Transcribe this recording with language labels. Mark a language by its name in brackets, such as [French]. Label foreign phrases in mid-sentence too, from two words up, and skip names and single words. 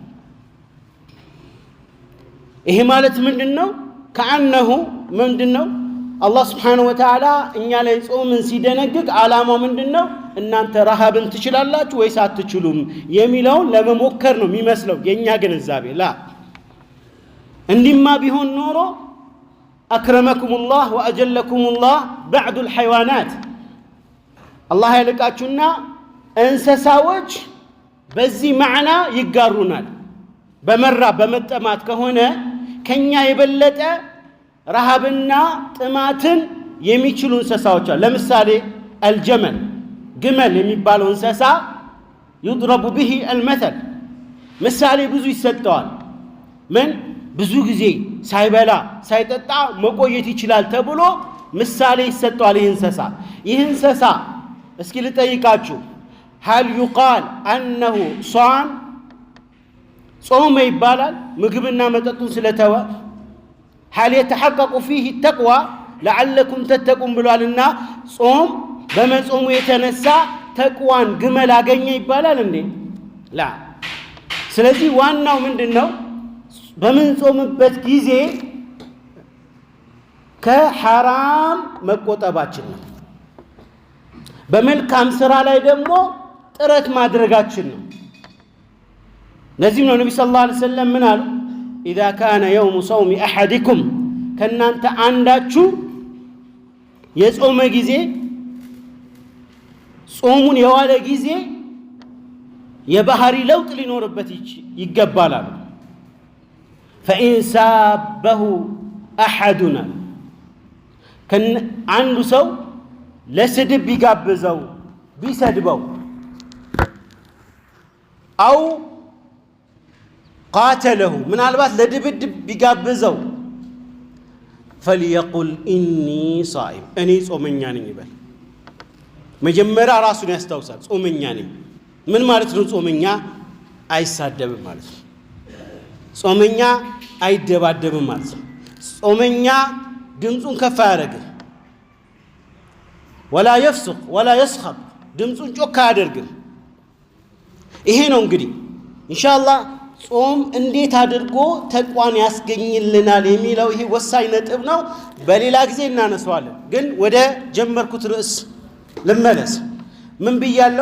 [Amharic] ይሄ ማለት ምንድነው ከአነሁ ምንድነው አላህ [Arabic] سبحانه وتعالى [Amharic] እኛ ላይ ጾምን ሲደነግግ ዓላማው ምንድነው እናንተ ረሃብን ትችላላችሁ ወይስ አትችሉም የሚለውን ለመሞከር ነው የሚመስለው የኛ ግንዛቤ ላ እንዲማ ቢሆን ኖሮ [Arabic] أكرمكم الله وأجلكم الله بعد الحيوانات [Amharic] አላህ ያልቃችሁና እንስሳዎች በዚህ ማዕና ይጋሩናል በመራብ በመጠማት ከሆነ ከኛ የበለጠ ረሃብና ጥማትን የሚችሉ እንስሳዎች አሉ ለምሳሌ الجمل ግመል የሚባለው እንስሳ [Arabic] يضرب به المثل [Amharic] ምሳሌ ብዙ ይሰጠዋል ምን ብዙ ጊዜ ሳይበላ ሳይጠጣ መቆየት ይችላል ተብሎ ምሳሌ ይሰጠዋል ይህ እንስሳ እስኪ ልጠይቃችሁ [Arabic] هل يقال انه صام [Amharic] ጾም ይባላል ምግብና መጠጡን ስለተወ [Arabic] هل يتحقق فيه التقوى لعلكم تتقون [Amharic] ብሏልና ጾም በመጾሙ የተነሳ ተቅዋን ግመል አገኘ ይባላል እንዴ ላ ስለዚህ ዋናው ምንድነው በምንጾምበት ጊዜ ከሐራም መቆጠባችን ነው። በመልካም ስራ ላይ ደግሞ ጥረት ማድረጋችን ነው። ለዚህም ነው ነብዩ [Arabic] صلى الله عليه وسلم [Amharic] ምን አሉ? [Arabic] إذا كان يوم صوم أحدكم [Amharic] ከናንተ አንዳችሁ የጾመ ጊዜ ጾሙን የዋለ ጊዜ የባህሪ ለውጥ ሊኖርበት ይገባል አሉ። [Arabic] فإن سابه أحدنا [Amharic] አንዱ ሰው ለስድብ ቢጋብዘው ቢሰድበው [Arabic] أو قاتله [Amharic] ምናልባት ለድብድብ ቢጋብዘው [Arabic] فليقل إني صائم [Amharic] እኔ ጾመኛ ነኝ ይበል። መጀመሪያ ራሱን ያስታውሳል። ጾመኛ ነኝ ምን ማለት ነው? ጾመኛ አይሳደብም ማለት ነው። ጾመኛ አይደባደብም ማለት ነው። ጾመኛ ድምጹን ከፍ አያደርግም። [Arabic] ولا يفسق ولا يسخب [Amharic] ድምጹን ጮክ አያደርግም። ይሄ ነው እንግዲህ ኢንሻአላህ ጾም እንዴት አድርጎ ተቋን ያስገኝልናል የሚለው ይሄ ወሳኝ ነጥብ ነው። በሌላ ጊዜ እናነሳዋለን። ግን ወደ ጀመርኩት ርዕስ ልመለስ። ምን ብያለሁ?